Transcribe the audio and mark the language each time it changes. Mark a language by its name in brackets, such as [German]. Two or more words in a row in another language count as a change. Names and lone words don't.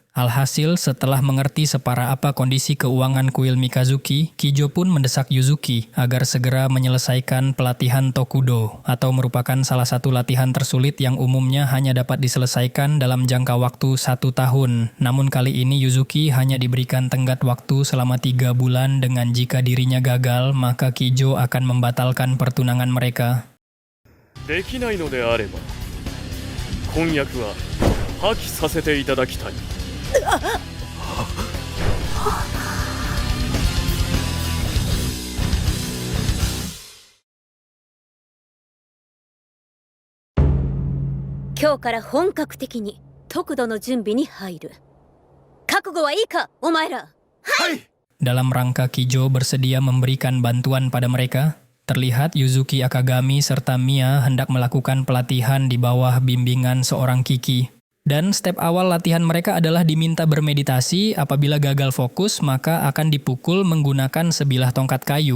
[Indonesian] Alhasil, setelah mengerti separah apa kondisi keuangan kuil Mikazuki, Kijo pun mendesak Yuzuki agar segera menyelesaikan pelatihan Tokudo, atau merupakan salah satu latihan tersulit yang umumnya hanya dapat diselesaikan dalam jangka waktu 1 tahun. Namun kali ini Yuzuki hanya diberikan tenggat waktu selama 3 bulan dengan jika dirinya gagal, maka Kijo akan membatalkan pertunangan mereka. [Japanese] できないのであれば、婚約は破棄させていただきたい。今日から本格的に特度の準備に入る。覚悟はいいか、お前ら。はい。 [Indonesian] Dalam rangka Kijo bersedia memberikan bantuan pada mereka, terlihat Yuzuki Akagami serta Mia hendak melakukan pelatihan di bawah bimbingan seorang Kiki. Dan step awal latihan mereka adalah diminta bermeditasi, apabila gagal fokus maka akan dipukul menggunakan sebilah tongkat kayu.